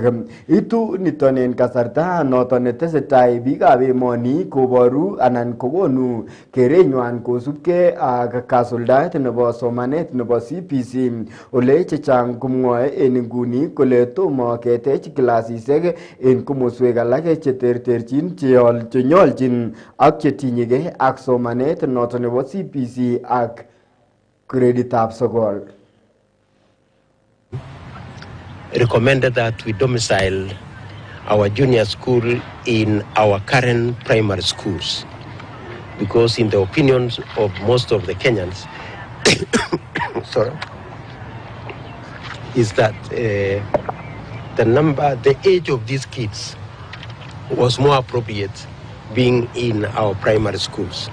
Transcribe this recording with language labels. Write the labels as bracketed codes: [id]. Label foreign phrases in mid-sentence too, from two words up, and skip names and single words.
[kln] Itu niton en kasarta noton netesetai biikab emoni koboru anan kokonu kerenywan kosubkei ak kasuldaet nebo somanet nebo CBC ole chechang komwoe en nguni kole tomo ketech klasishek en komoswek alak cheterterchin chenyolchin ak chetinyegei ak somanet noton nebo CBC ak greditab sokol. [en] Recommended that we domicile our junior school in our current primary schools because in the opinions of most of the Kenyans sorry, is that the age of these kids was more appropriate being in our primary schools.